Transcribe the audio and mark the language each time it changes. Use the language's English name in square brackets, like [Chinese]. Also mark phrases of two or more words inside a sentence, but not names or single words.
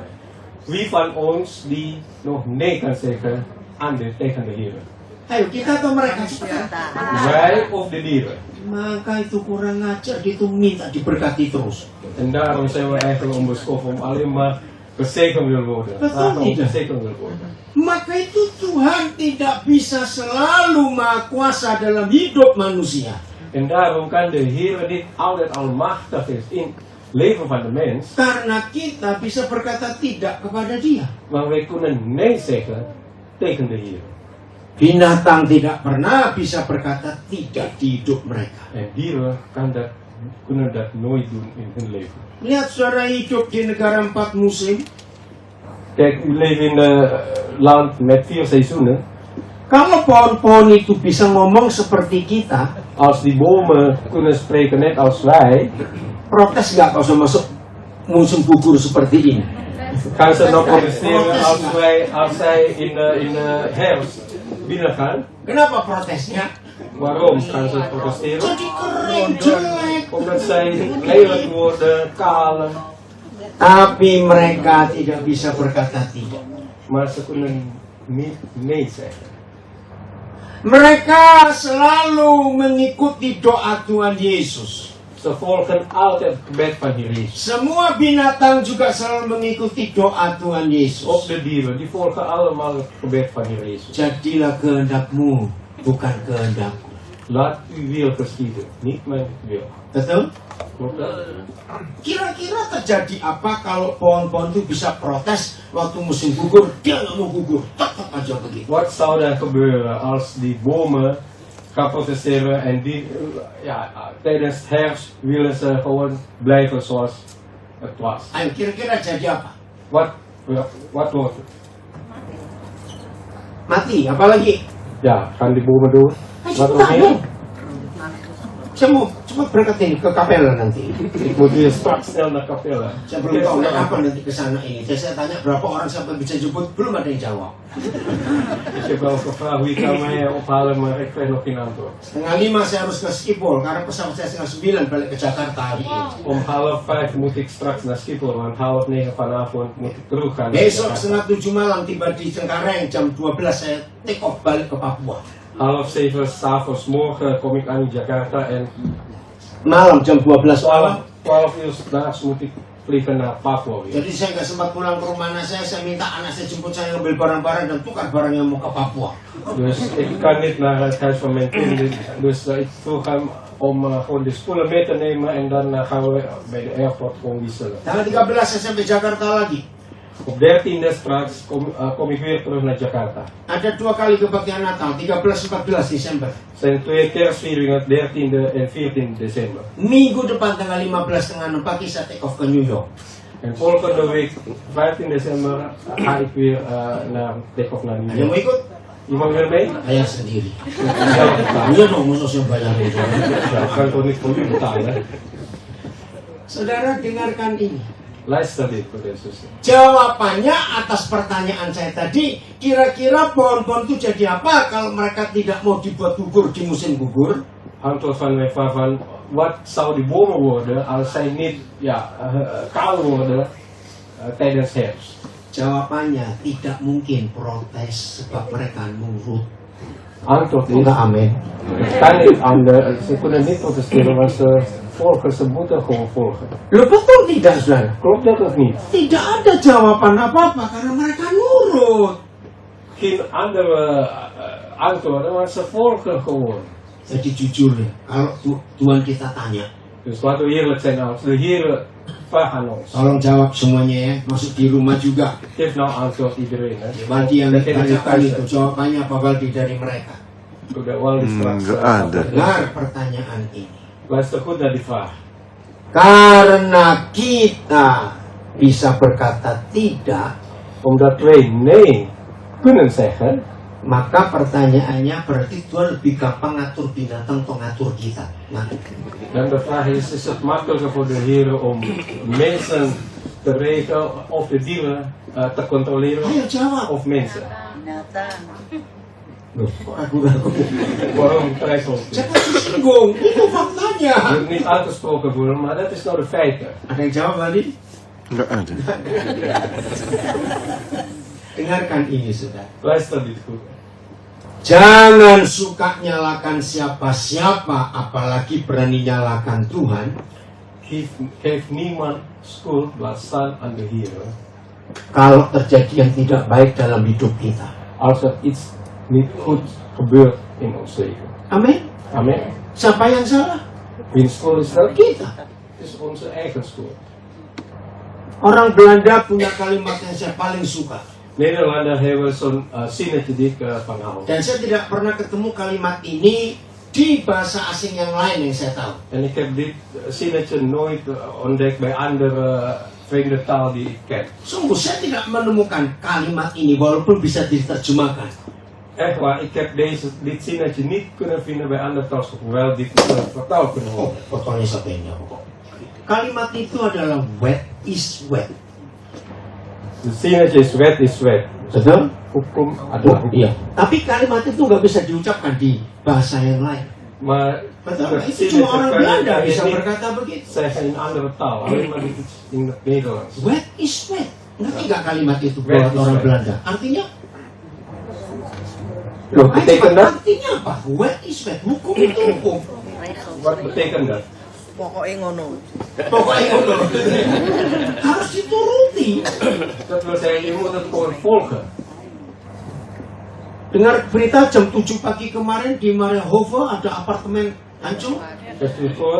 [Dutch] Wie van ons die nog nee kan zeggen tegen de Heer? [Indonesian] Ayo kita atau mereka? [Dutch] Wij of de dieren? [Indonesian] Maka itu kurang ajar, dia itu minta diberkati terus. [Dutch] En daarom zijn we eigenlijk onbeschoft om alleen maar gezegend wil worden. [Indonesian] Betul [Dutch] Vragen om [Indonesian] tidak? [Dutch] gezegend wil worden. [Indonesian] Maka itu Tuhan tidak bisa selalu maha kuasa dalam hidup manusia. [Dutch] En daarom kan de Heer niet altijd almachtig is in het leven van de mens. [Indonesian] Karena kita bisa berkata tidak kepada dia. [Dutch] Maar wij kunnen nee zeggen tegen de Heer. [Indonesian] Binatang tidak pernah bisa berkata tidak di hidup mereka. [Dutch] En dieren kunnen dat nooit doen in hun leven. [Indonesian] Lihat saudara hidup di negara 4 musim. [Dutch] Kijk, u leeft in een land met 4 seizoenen. [Indonesian] Kalau pohon-pohon itu bisa ngomong seperti kita, [Dutch] Als die bomen kunnen spreken net als wij, [Indonesian] protes nggak kalau sama masuk musim gugur seperti ini? [Dutch] gaan ze nog protesteren als zij in de herfst binnen gaan. [Indonesian] Kenapa protesnya? [Dutch] Waarom gaan ze protesteren? [Indonesian] Jadi kering, jelek. [Dutch] Omdat zij lelijk worden, kaal. [Indonesian] Tapi mereka tidak bisa berkata tidak. [Dutch] Maar ze kunnen niet nee zeggen. [Indonesian] Mereka selalu mengikuti doa Tuhan Yesus. [Dutch] Ze volgen altijd het gebed van Heer Jezus. [Indonesian] Semua binatang juga selalu mengikuti doa Tuhan [Dutch] Ook [Indonesian] Yesus. [Dutch] de dieren, die volgen allemaal het gebed van Heer Jezus. [Indonesian] Jadilah kehendakmu, bukan kehendakku. [Dutch] Laat uw wil geschieden, niet mijn wil. [Indonesian] Betul? [Dutch] Klopt dat? [Indonesian] Kira-kira terjadi apa kalau pohon-pohon itu bisa protes waktu musim gugur, dia nggak mau gugur, tetap aja begitu. [Dutch] Wat zou er gebeuren als die bomen gaan protesteren en die, tijdens het herfst willen ze gewoon blijven zoals het was? [Indonesian] Ayo kira-kira jadi apa? [Dutch] Wat wordt het? [Indonesian] Mati, apalagi? [Dutch] Ja, gaan die bomen door? [Indonesian] Ayo [Dutch] Wat nog [Indonesian] cepetan [Dutch] meer? [Indonesian] dong. Saya mau cepat berangkat ini ke kapel nanti. [Dutch] Ik moet weer straks snel naar Capella. [Indonesian] Saya belum tahu kapan nanti ke sana ini. Saya tanya berapa orang siapa yang bisa jemput, belum ada yang jawab. [Dutch] Ik heb wel gevraagd wie kan mij ophalen, maar ik krijg nog geen antwoord. [Indonesian] 4:30 saya harus ke Schiphol karena pesawat saya 9:30 balik ke Jakarta hari ini. [Dutch] Om 4:30 moet ik straks naar Schiphol, want 8:30 vanavond moet ik terug gaan. naar [Indonesian] Besok [Dutch] Jakarta. [Indonesian] 6:30 malam tiba di Cengkareng, jam 12 saya [English] take off [Indonesian] balik ke Papua. [Dutch] 6:30 s'avonds morgen kom ik aan in Jakarta en [Indonesian] Malam jam 12 malam [Dutch] 12 uur s'nachts moet ik vliegen naar Papua weer. [Indonesian] Jadi saya nggak sempat pulang ke rumah anak saya minta anak saya jemput saya ngambil barang-barang dan tukar barang yang mau ke Papua. [Dutch] Dus ik kan niet naar het huis van mijn kinderen. Dus ik vroeg hem om gewoon de spullen mee te nemen en dan gaan we bij de airport gewoon wisselen. [Indonesian] Tanggal 13 saya sampai Jakarta lagi. [Dutch] Op 13e straks kom ik weer terug naar Jakarta. [Indonesian] Ada 2 kali kebaktian Natal, 13-14 Desember. [Dutch] Het zijn 2 kerstvieringen, 13e en 14 december. [Indonesian] Minggu depan tanggal 15 tengah 6 pagi saya take off ke New York. [Dutch] En volgende week, 15 december, ga ik weer naar take-off naar New [Indonesian] Ada yang mau [Dutch] York. [Indonesian] ikut? [Dutch] Iemand wil mee? [Indonesian] Saya sendiri. [Dutch] Zelf betalen. [Indonesian] Iya dong, masa saya bayar itu. [Dutch] Ja, ik kan toch niet voor u betalen. [Indonesian] Saudara dengarkan ini. [Dutch] Luister dit voor deze zus. [Indonesian] Jawabannya atas pertanyaan saya tadi, kira-kira pohon-pohon itu jadi apa kalau mereka tidak mau dibuat gugur di musim gugur? [Dutch] Antwoord van mijn vrouw van, wat zou die bomen worden als zij niet kaal worden tijdens herfst? [Indonesian] Jawabannya tidak mungkin protes sebab mereka nurut. [Dutch] Antwoord is, [Indonesian] Enggak amin. [Dutch] kan niet anders. Ze kunnen niet protesteren, want ze moeten gewoon volgen. [Indonesian] Loh betul tidak saudara? [Dutch] Klopt dat of niet? [Indonesian] Tidak ada jawaban apa-apa karena mereka nurut. [Dutch] Geen andere antwoorden, want ze volgen gewoon. [Indonesian] Jadi jujur ya, kalau Tuhan kita tanya, [Dutch] Dus laten we eerlijk zijn, als de Heer vraagt aan ons. [Indonesian] tolong jawab semuanya ya, masuk di rumah juga. [Dutch] Geef nou antwoord iedereen. Hè. [Indonesian] Bagi yang [Dutch] Degene die [Indonesian] ditanyakan [Dutch] thuis [Indonesian] itu, [Dutch] zijn. [Indonesian] jawabannya apa Baldi dari mereka? Udah wel die straks. nggak ada. Dengar pertanyaan ini. [Dutch] Luister goed naar die vraag. [Indonesian] Karena kita bisa berkata tidak, [Dutch] Omdat wij nee kunnen zeggen, [Indonesian] maka pertanyaannya berarti Tuhan lebih gampang ngatur binatang atau ngatur kita. Nah, [Dutch] dan de vraag is het makkelijker voor de Heer om mensen te regelen of de dieren te controleren [Indonesian] ayo jawab. [Dutch] of mensen? [Indonesian] Loh, kok ragu-ragu? [Dutch] Waarom twijfelt u? [Indonesian] Saya pasti singgung, itu faktanya. [Dutch] Je moet niet uitgesproken worden, maar dat is nou de feiten. [Indonesian] Ada yang jawab Baldi? Nggak ada. Dengarkan ini sudah. [Dutch] Luister dit goed. [Indonesian] Jangan suka nyalakan siapa-siapa, apalagi berani nyalakan Tuhan. [Dutch] Geef niemand schuld, laat staan aan de Heer. [Indonesian] Kalau terjadi yang tidak baik dalam hidup kita. [Dutch] Als er iets niet goed gebeurt in ons leven. [Indonesian] Amin. [Dutch] Amen. [Indonesian] Siapa yang salah? [Dutch] Wiens schuld is dat? [Indonesian] Kita. [Dutch] Het is onze eigen schuld. [Indonesian] Orang Belanda punya kalimat yang saya paling suka. [Dutch] Nederlander hebben zo'n zinnetje die ik van hou. [Indonesian] Dan saya tidak pernah ketemu kalimat ini di bahasa asing yang lain yang saya tahu. [Dutch] En ik heb dit zinnetje nooit ontdekt bij andere vreemde taal die ik ken. [Indonesian] Sungguh saya tidak menemukan kalimat ini walaupun bisa diterjemahkan. [Dutch] Echt waar, ik heb dit zinnetje niet kunnen vinden bij andere taal, hoewel dit vertaald kunnen [Indonesian] Oh, [Dutch] worden. [Indonesian] fotonya siapa yang jawab? Kalimat itu adalah [Dutch] wet is wet. Het zinnetje is wet. [Indonesian] Betul? Hukum adalah hukum. Iya. Tapi kalimat itu nggak bisa diucapkan di bahasa yang lain. [Dutch] Maar [Indonesian] Betul? [Dutch] het [Indonesian] Itu cuma orang [Dutch] kan [Indonesian] Belanda [Dutch] je [Indonesian] bisa [Dutch] niet [Indonesian] berkata begitu. [Dutch] zeggen in andere taal, alleen maar dit is in het Nederlands. Wet is wet. [Indonesian] Ngerti nggak kalimat itu [Dutch] Wet [Indonesian] buat [Dutch] is [Indonesian] orang [Dutch] wet. [Indonesian] Belanda? Artinya? Loh, Ayo, [Dutch] betekent dat? [Indonesian] artinya apa? [Dutch] Wet is wet. [Indonesian] Hukum itu hukum. [Dutch] Wat betekent dat? [Indonesian] Pokoknya ngono. Pokoknya itu harus dituruti. [Dutch] Dat wil zeggen, je moet het gewoon volgen. [Indonesian] Dengar berita jam 7 pagi kemarin di Marienhoven ada apartemen hancur. [Dutch] Heeft u het gehoord?